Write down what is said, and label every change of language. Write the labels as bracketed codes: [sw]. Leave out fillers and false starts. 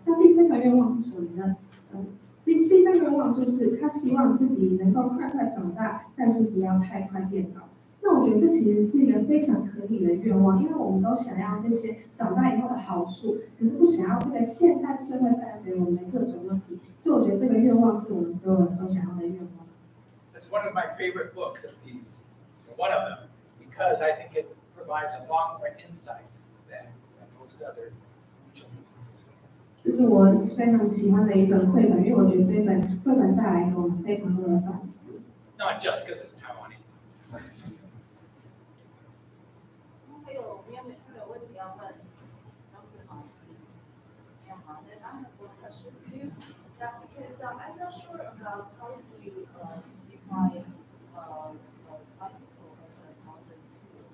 [zh] 那第3个愿望是什么呢？第3个愿望就是他希望自己能够快快长大，但是不要太快变老。那我觉得这其实是一个非常合理的愿望，因为我们都想要这些长大以后的好处，可是不想要这个现代社会带来给我们的各种问题。所以我觉得这个愿望是我们所有人都想要的愿望。 [en] It's one of my favorite books of these, one of them, because I think it provides a lot more insight than most other children's books. [zh] 这是我非常喜欢的一本绘本，因为我觉得这本绘本带来给我们非常多的反思。 [en] Not just because it's Taiwanese. [zh] 还有问题要问？要不是老师，这样好。 [en] Then I have one question for you. That because I'm not sure about how to define bicycle as a modern tool.